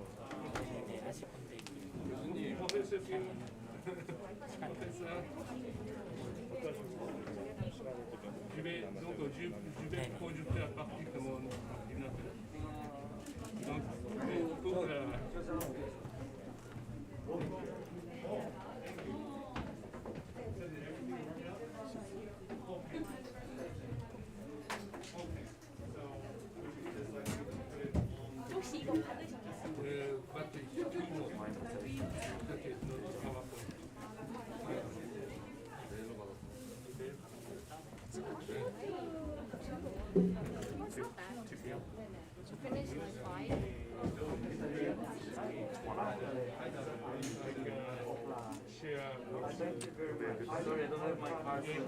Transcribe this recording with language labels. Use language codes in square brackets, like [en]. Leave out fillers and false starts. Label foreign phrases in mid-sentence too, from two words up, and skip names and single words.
[ko] 하실 건데 [fr] Je vais conduire à partir de mon ordinateur. Donc, pour la... [ko] 혹시 이거 받으셨어요? [en] Finish the slide. Sorry, I don't have my card.